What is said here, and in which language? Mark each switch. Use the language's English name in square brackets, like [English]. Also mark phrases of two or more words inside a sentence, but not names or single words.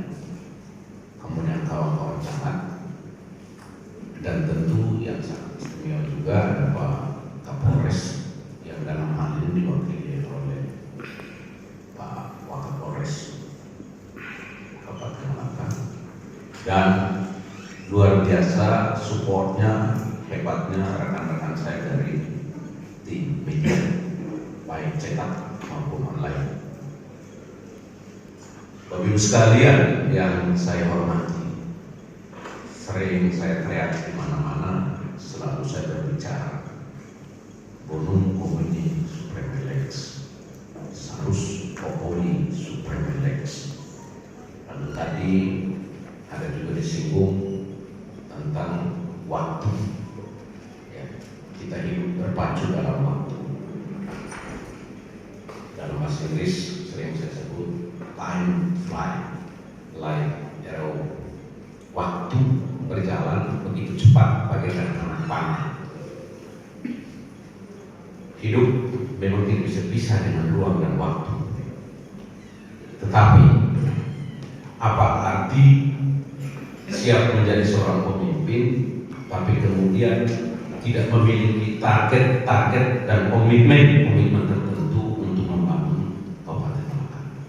[Indonesian] Kemudian kawan-kawan camat, dan tentu yang sangat istimewa juga ada Pak Kapolres yang dalam hal ini diwakili oleh Pak Wakapolres Kabupaten Melaka, dan luar biasa supportnya, hebatnya rekan-rekan saya dari tim media baik cetak maupun online. Bapak Ibu sekalian yang saya hormati, sering saya teriak di mana-mana, selalu saya berbicara [Latin] bonum comuni supreme lex, salus populi supreme lex. [Indonesian] Lalu tadi ada juga disinggung tentang waktu. Ya, kita hidup terpacu dalam waktu. Dalam bahasa Inggris sering saya sebut [English] time fly like arrow. [Indonesian] Waktu berjalan begitu cepat bagaikan anak panah. Hidup memang tidak bisa pisah dengan ruang dan waktu. Tetapi apa arti siap menjadi seorang pemimpin tapi kemudian tidak memiliki target dan komitmen tertentu untuk membangun Kabupaten Melaka?